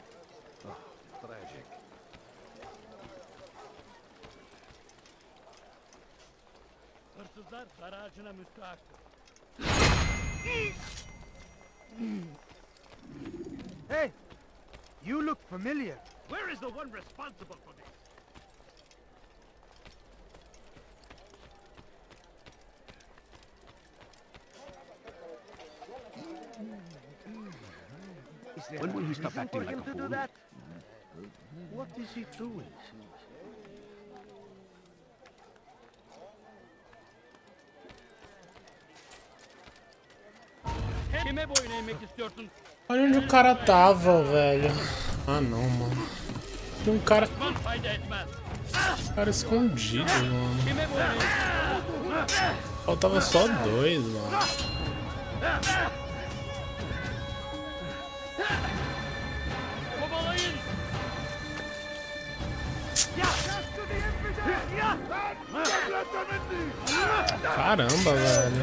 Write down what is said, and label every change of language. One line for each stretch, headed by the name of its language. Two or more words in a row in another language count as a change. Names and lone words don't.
English: Tragic.
Turkish: Hırsızlar garajına müstahak.
English: Hey! You look familiar. Where is the one responsible for this? When will he stop acting like a fool? What is he doing?
Turkish: Kime boyun eğmek istiyorsun?
Portuguese: Olha onde o cara tava, velho. Ah, não, mano. Tem um cara...
Turkish: Fayda etmez.
Portuguese: Cara escondido, mano.
Turkish: Kime boyun eğmek?
Portuguese: Faltava só dois, mano.
Turkish: Kovalayın.
Portuguese: Caramba, velho.